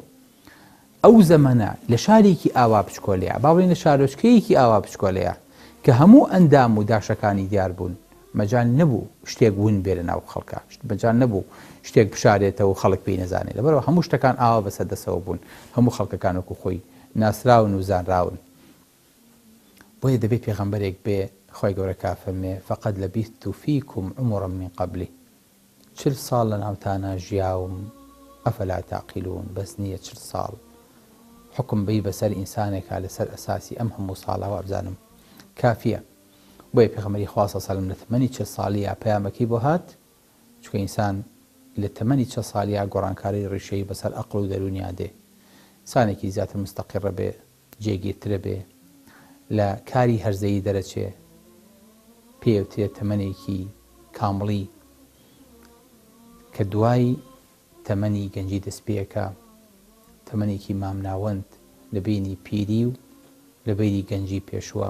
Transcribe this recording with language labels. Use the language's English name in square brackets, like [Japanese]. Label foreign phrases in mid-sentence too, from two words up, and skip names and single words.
[Central Kurdish] ئەو زەمەنە لە شارێکی ئاوا بچکۆلەیە، با بڵێن لە شارۆچکەیەکی ئاوا بچکۆلەیە کە هەموو ئەندام و داشەکانی دیار بوون، مەجال نەبوو شتێک ون بێ لە ناو خەڵکە، مەجال نەبوو شتێک بشارێتەوە و خەڵک پێی نەزانێت، لەبەرەوە هەموو شتەکان ئاوا بەسەردەسەوە بوون، هەموو خەڵکەکان وەکو خۆی ناسراون و زانراون. بۆیە دەبێت پێغەمبەرێک بێ خی گەورەکە فەرمێ [Arabic] فقد لبثت فيكم عمرا من قبله [Central Kurdish] 40 ساڵ لە ناوتانە ژیاوم [Arabic] ئەفەلا تعقیلون. [Central Kurdish] بەس نییە 40 ساڵ حکم بی بەسەر ئینسانێکە لەسەر ئەساسی ئەم هەموو ساڵەوە بزانم کافیە. بۆیە پێغەمبەری خوا [Arabic] صلی الله علیه وسلم [Central Kurdish] لە تەمەنی 40 ساڵیە پەیامەکەی بۆ هات، چونکە ئینسان لە تەمەنی 40 ساڵیە گۆڕانکاری ڕیشەی بەسەر ئەقڵ و دەرونیا دێ، ئینسانێکی زیاتر مستەقیڕە بێ، جێگیرترە بێ، لە کاری هەرزەیی دەرەچێ، پێوتێت تەمەنێکی کامڵی کە دوای تەمەنی گەنجی دەستپێکە، تەمەنێکی مامناوەند لە بینی پیری و لە بینی گەنجی پێشوە.